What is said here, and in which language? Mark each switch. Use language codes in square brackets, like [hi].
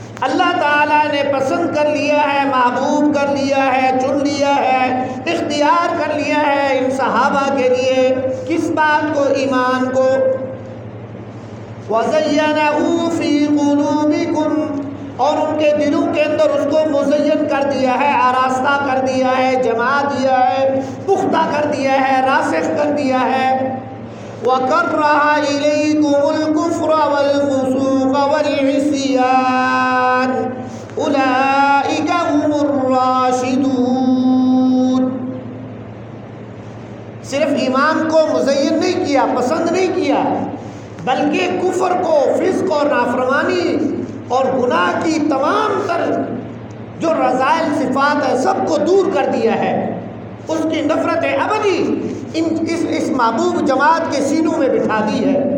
[ur] اللہ تعالیٰ نے پسند کر لیا ہے, محبوب کر لیا ہے, چن لیا ہے, اختیار کر لیا ہے ان صحابہ کے لیے کس بات کو؟ ایمان کو. [ar] وزینہ فی قلوبکم, [ur] اور ان کے دلوں کے اندر اس کو مزین کر دیا ہے, آراستہ کر دیا ہے, جما دیا ہے, پختہ کر دیا ہے, راسخ کر دیا ہے. [ar] وكره إليكم الكفر والفسوق والعصيان أولئك هم الراشدون. [ur] صرف ایمان کو مزین نہیں کیا، پسند نہیں کیا، بلکہ کفر کو، فسق اور نافرمانی اور گناہ کی تمام تر جو رذائل صفات ہے سب کو دور کر دیا ہے، اس کی نفرت ابدی اس محبوب جماعت کے سینوں میں بٹھا دی ہے.